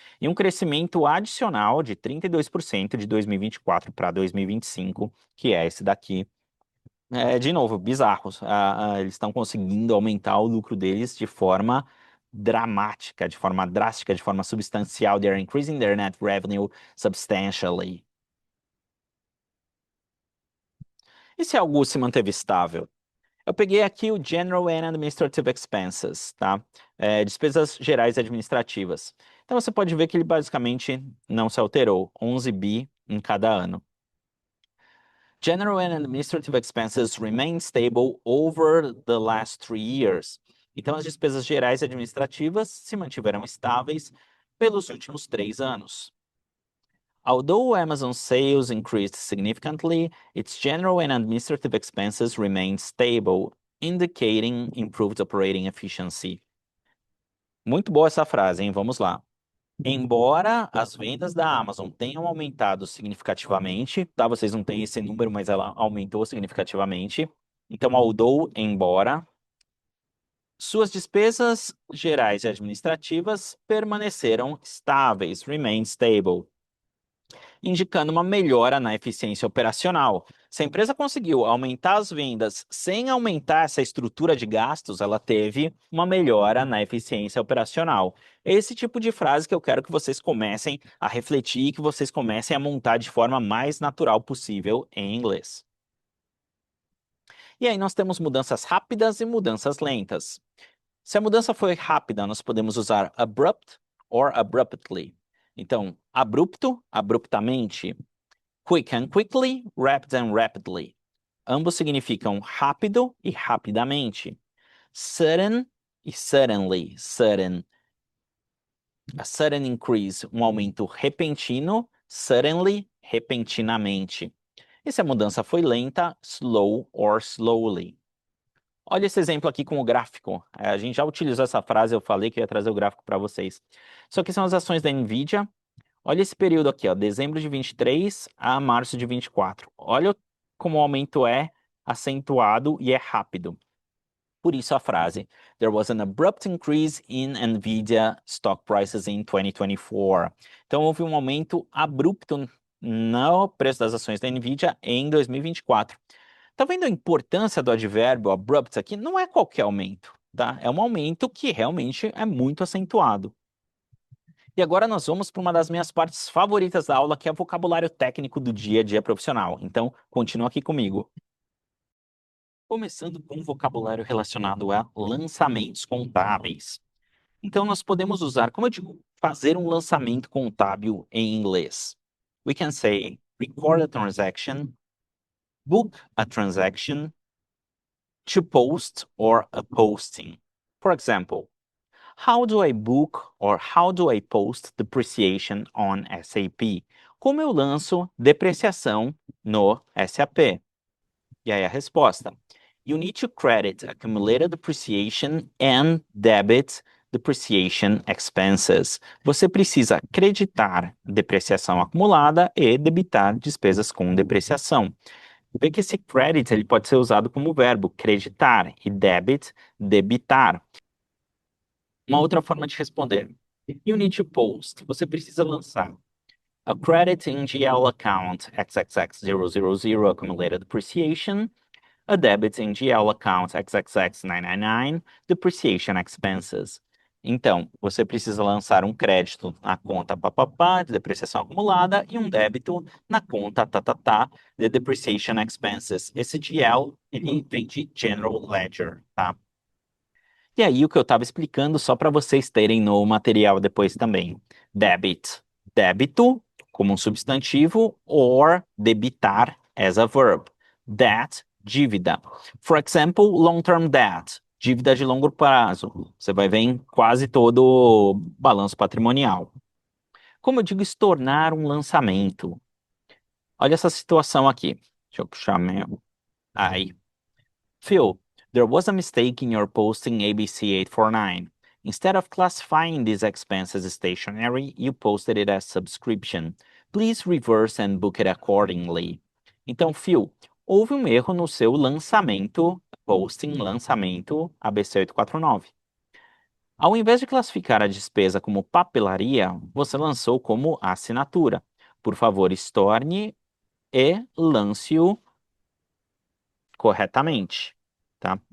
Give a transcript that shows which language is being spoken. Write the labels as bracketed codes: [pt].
[pt] E um crescimento adicional de 32% de 2024 para 2025, que é esse daqui. De novo, bizarros. Eles estão conseguindo aumentar o lucro deles de forma dramática, de forma drástica, de forma substancial. [en] They are increasing their net revenue substantially. [pt] E se algo se manteve estável? Eu peguei aqui o General and Administrative Expenses, tá? Despesas gerais e administrativas. Então, você pode ver que ele basicamente não se alterou, 11 bi em cada ano. [en] General and Administrative Expenses remain stable over the last 3 years. [pt] Então, as despesas gerais e administrativas se mantiveram estáveis pelos últimos 3 anos. [en] Although Amazon's sales increased significantly, its general and administrative expenses remained stable, indicating improved operating efficiency. [pt] Muito boa essa frase, hein? Vamos lá. Embora as vendas da Amazon tenham aumentado significativamente, tá? Vocês não têm esse número, mas ela aumentou significativamente. Então, embora, suas despesas gerais e administrativas permaneceram estáveis, [en] remain stable, [pt] indicando uma melhora na eficiência operacional. Se a empresa conseguiu aumentar as vendas sem aumentar essa estrutura de gastos, ela teve uma melhora na eficiência operacional. Esse tipo de frase que eu quero que vocês comecem a refletir e que vocês comecem a montar de forma mais natural possível em inglês. E aí nós temos mudanças rápidas e mudanças lentas. Se a mudança foi rápida, nós podemos usar [en] abrupt or abruptly. [pt] Então, abrupto, abruptamente. [en] Quick and quickly, rapid and rapidly. [pt] Ambos significam rápido e rapidamente. [en] Sudden [pt] e [en] suddenly, sudden. A sudden increase, [pt] um aumento repentino. [en] Suddenly, [pt] repentinamente. E se a mudança foi lenta, [en] slow or slowly. [pt] Olha esse exemplo aqui com o gráfico. A gente já utilizou essa frase, eu falei que ia trazer o gráfico para vocês. Isso aqui são as ações da NVIDIA. Olha esse período aqui, ó, dezembro de 23 a março de 24. Olha como o aumento é acentuado e é rápido. Por isso a frase, [en] there was an abrupt increase in NVIDIA stock prices in 2024. [pt] Então houve um aumento abrupto no preço das ações da NVIDIA em 2024. Tá vendo a importância do advérbio abrupt aqui? Não é qualquer aumento, tá? É um aumento que realmente é muito acentuado. E agora nós vamos para uma das minhas partes favoritas da aula, que é o vocabulário técnico do dia a dia profissional. Então, continua aqui comigo. Começando com um vocabulário relacionado a lançamentos contábeis. Então, nós podemos usar, como eu digo, fazer um lançamento contábil em inglês. [en] We can say, record a transaction, book a transaction, to post or a posting. For example, how do I book or how do I post depreciation on SAP? [pt] Como eu lanço depreciação no SAP? E aí a resposta. [en] You need to credit accumulated depreciation and debit depreciation expenses. [pt] Você precisa creditar depreciação acumulada e debitar despesas com depreciação. Vê que esse credit ele pode ser usado como verbo creditar e debit, debitar. Uma outra forma de responder. [en] You need to post. [pt] Você precisa lançar. [en] A credit in GL account XXX000 accumulated depreciation. A debit in GL account XXX999 depreciation expenses. [pt] Então, você precisa lançar um crédito na conta papapá de depreciação acumulada e um débito na conta tatatá de [en] depreciation expenses. [pt] Esse GL, ele vem de General Ledger, tá? E aí, o que eu estava explicando, só para vocês terem no material depois também. [en] Debit, [pt] débito, como um substantivo, [en] or debitar as a verb. Debt, [pt] dívida. [en] For example, long-term debt, [pt] dívida de longo prazo. Você vai ver em quase todo o balanço patrimonial. Como eu digo, estornar um lançamento. Olha essa situação aqui. Deixa eu puxar meu... Aí. [en] Phil, there was a mistake in your posting ABC 849. Instead of classifying these expenses as stationary, you posted it as subscription. Please reverse and book it accordingly. [pt] Então, Phil, houve um erro no seu lançamento, posting, lançamento ABC 849. Ao invés de classificar a despesa como papelaria, você lançou como assinatura. Por favor, estorne e lance-o corretamente, tá?